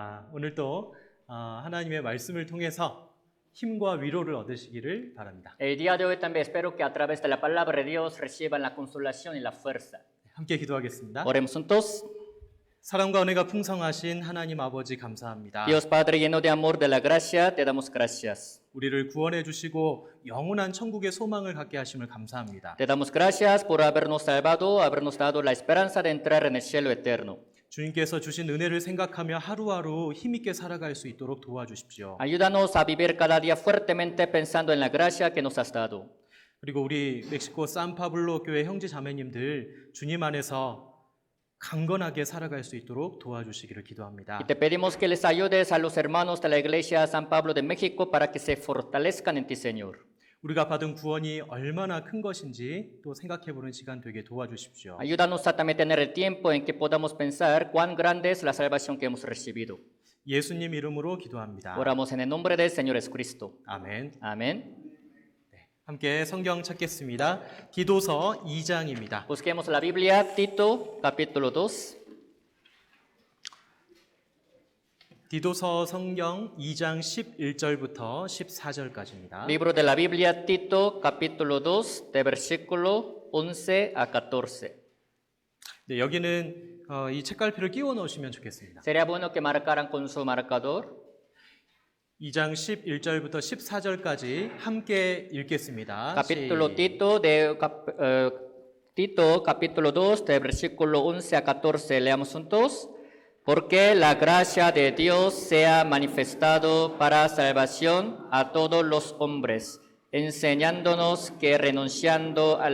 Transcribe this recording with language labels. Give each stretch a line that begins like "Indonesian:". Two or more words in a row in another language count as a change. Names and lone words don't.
Korean: 오늘 또 하나님의 말씀을 통해서 힘과 위로를 얻으시기를 바랍니다.
Spanish: El día de hoy también espero que a través de la palabra de Dios reciban la consolación y la fuerza.
Korean: 함께 기도하겠습니다.
Spanish: Oremos juntos.
Korean: 사랑과 은혜가 풍성하신 하나님 아버지 감사합니다.
Spanish: Dios Padre lleno de amor de la gracia, te damos gracias.
Korean: 우리를 구원해 주시고 영원한 천국의 소망을 갖게 하심을 감사합니다.
Spanish: Te damos gracias por habernos salvado, habernos dado la esperanza de entrar en el cielo eterno.
Korean: 주님께서 주신 은혜를 생각하며 하루하루 힘있게 살아갈 수 있도록 도와주십시오.
Spanish: Ayúdanos a vivir cada día fuertemente pensando en la gracia que nos has dado.
Korean: 그리고 우리 멕시코 산파블로 교회 형제 자매님들 주님 안에서 강건하게 살아갈 수 있도록 도와주시기를 기도합니다.
Spanish: Y te pedimos que les ayudes a los hermanos de la iglesia San Pablo de México para que se fortalezcan en ti, Señor.
Korean: 우리가 받은 구원이 얼마나 큰 것인지 또 생각해보는 시간 되게 도와주십시오.
Spanish: Ayúdanos a también tener el tiempo en que podamos pensar cuán grande es la salvación que hemos recibido.
Korean: 예수님 이름으로 기도합니다.
Spanish: Oramos en el nombre del Señor Jesucristo.
Korean: 아멘.
Spanish: Amén.
Korean: 함께 성경 찾겠습니다. 디도서 2장입니다.
Spanish: Busquemos la Biblia, Tito, capítulo 2.
Korean: 디도서 성경 2장 11절부터 14절까지입니다.
Spanish: Libro de la Biblia, Tito, capítulo 2, de versículo 11 a 14.
Korean: 네, 여기는 이 책갈피를 끼워 넣으시면 좋겠습니다.
Spanish: Sería bueno que marcaran con su marcador.
Korean: 2장 11절부터 14절까지 함께 읽겠습니다.
Spanish: Capítulo Tito, capítulo 2, de versículo 11 a 14. Leamos juntos. Porque la gracia de Dios sea manifestado para salvación a todos los hombres, enseñándonos que renunciando a